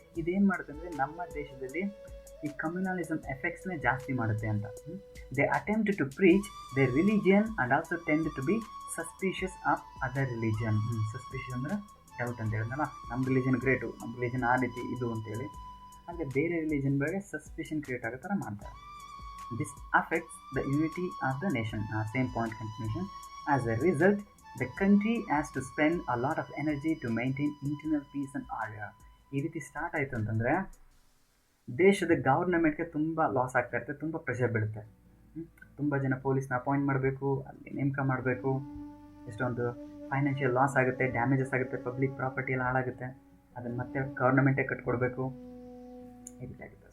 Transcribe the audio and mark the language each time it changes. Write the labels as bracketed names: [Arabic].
[Kannada] ಇದೇನು ಮಾಡುತ್ತೆ ಅಂದರೆ ನಮ್ಮ ದೇಶದಲ್ಲಿ ಈ ಕಮ್ಯುನಲಿಸಮ್ ಎಫೆಕ್ಟ್ಸ್ನೇ ಜಾಸ್ತಿ ಮಾಡುತ್ತೆ ಅಂತ. [English] They attempt to preach their religion and also tend to be suspicious of other religion. [Kannada] Suspicious ಅಂದರೆ ಡೌಟ್ ಅಂತ ಹೇಳಿದ್ನಲ್ಲ, ನಮ್ಮ ರಿಲಿಜನ್ ಗ್ರೇಟು, ನಮ್ಮ ರಿಲಿಜನ್ ಆ ರೀತಿ ಇದು ಅಂತೇಳಿ, ಹಾಗೆ ಬೇರೆ ರಿಲಿಜನ್ ಬಗ್ಗೆ ಸಸ್ಪಿಷನ್ ಕ್ರಿಯೇಟ್ ಆಗೋ ಥರ ಮಾಡ್ತಾರೆ. [English] This affects the unity of the nation. Same point continuation. As a result, the country has to spend a lot of energy to maintain internal peace and order. [Kannada] ಈ ರೀತಿ start ಆಯಿತು ಅಂತಂದರೆ ದೇಶದ ಗೌರ್ನಮೆಂಟ್ಗೆ ತುಂಬ loss ಆಗ್ತಾ ಇರುತ್ತೆ, ತುಂಬ ಪ್ರೆಷರ್ ಬೀಳುತ್ತೆ. ತುಂಬ ಜನ ಪೊಲೀಸ್ನ ಅಪಾಯಿಂಟ್ ಮಾಡಬೇಕು, ಅಲ್ಲಿ ನೇಮಕ ಮಾಡಬೇಕು, ಎಷ್ಟೊಂದು ಫೈನಾನ್ಷಿಯಲ್ ಲಾಸ್ ಆಗುತ್ತೆ, ಡ್ಯಾಮೇಜಸ್ ಆಗುತ್ತೆ, ಪಬ್ಲಿಕ್ ಪ್ರಾಪರ್ಟಿ ಎಲ್ಲ ಹಾಳಾಗುತ್ತೆ, ಅದನ್ನು ಮತ್ತೆ ಗೌರ್ನಮೆಂಟೇ ಕಟ್ಕೊಡ್ಬೇಕು, ಈ ರೀತಿ ಆಗುತ್ತೆ.